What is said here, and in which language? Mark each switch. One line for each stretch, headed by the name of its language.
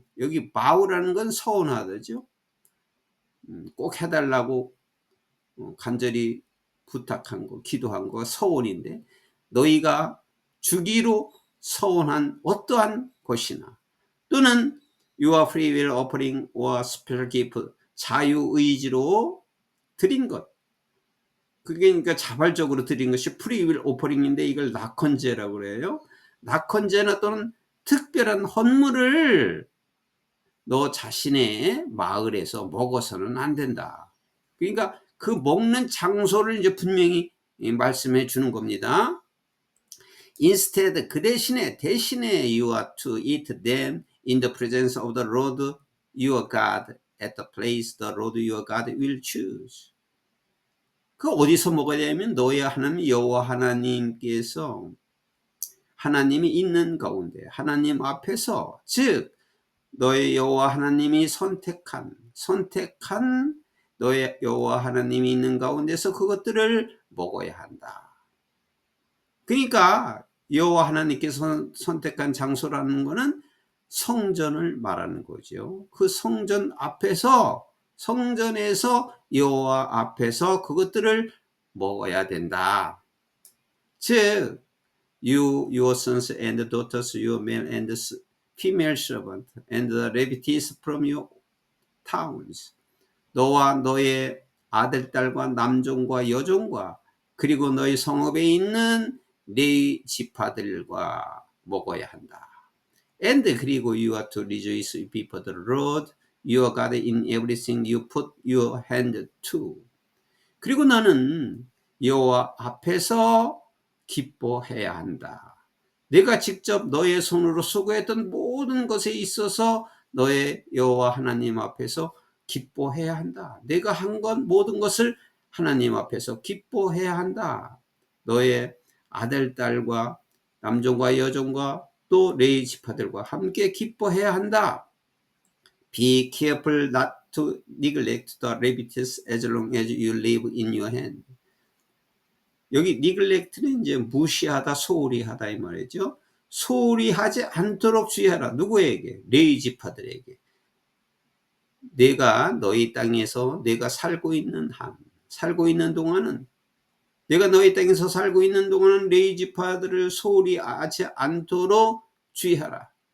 Korean: 여기 vow라는 건 서운하다죠. 꼭 해달라고 간절히 부탁한 거, 기도한 거 서원인데, 너희가 주기로 서원한 어떠한 것이나, 또는
English: your free will offering or special gift,
Korean: 자유의지로 드린 것, 그게 그러니까 자발적으로 드린 것이 free will offering인데 이걸 낙헌제라고 그래요. 낙헌제나 또는 특별한 헌물을 너 자신의 마을에서 먹어서는 안 된다. 그러니까 그 먹는 장소를 이제 분명히 말씀해 주는 겁니다.
English: Instead,
Korean: 그 대신에
English: you are to eat them in the presence of the Lord your God at the place the Lord your God will choose.
Korean: 그 어디서 먹어야 되냐면 너의 하나님 여호와 하나님께서 하나님이 있는 가운데 하나님 앞에서, 즉 너의 여호와 하나님이 선택한 너의 여호와 하나님이 있는 가운데서 그것들을 먹어야 한다. 그러니까 여호와 하나님께서 선택한 장소라는 것은 성전을 말하는 거죠. 그 성전 앞에서, 성전에서 여호와 앞에서 그것들을 먹어야 된다.
English: 즉 you, your sons and daughters, your male and female servant, and the Levites from your towns.
Korean: 너와 너의 아들, 딸과 남종과 여종과 그리고 너희 성읍에 있는 네 지파들과 먹어야 한다.
English: And 그리고 you are to rejoice before the Lord your God in everything you put your hand to.
Korean: 그리고 너는 여호와 앞에서 기뻐해야 한다. 내가 직접 너의 손으로 수고했던 모든 것에 있어서 너의 여호와 하나님 앞에서 기뻐해야 한다. 내가 한 것 모든 것을 하나님 앞에서 기뻐해야 한다. 너의 아들, 딸과 남종과 여종과 또 레위 지파들과 함께 기뻐해야 한다.
English: Be careful not to neglect the Levites as long as you live in your hand.
Korean: 여기 neglect는 이제 무시하다, 소홀히 하다 이 말이죠. 소홀히 하지 않도록 주의하라. 누구에게? 레위 지파들에게. 내가 너희 땅에서 내가 살고 있는 동안은, 내가 너희 땅에서 살고 있는 동안은 레위 지파들을 소홀히 하지 않도록 주의하라.